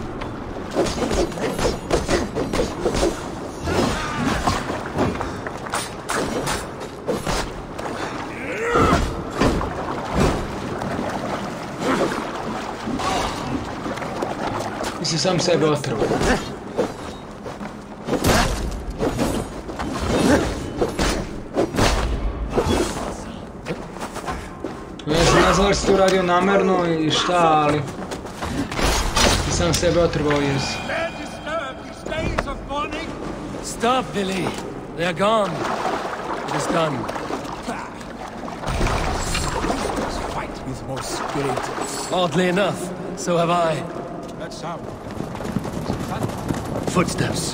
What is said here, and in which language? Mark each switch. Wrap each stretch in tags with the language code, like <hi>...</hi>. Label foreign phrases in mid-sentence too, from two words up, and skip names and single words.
<sr>Mislim sam sebe otrvao. Ne znam da si to uradio namerno i šta, ali... I sam sebe otrvao jesi.</sr> <en>Stop, Billy! They are gone. It is done. Fight with more spirit. Oddly enough, so have I. That sound. Footsteps.</en>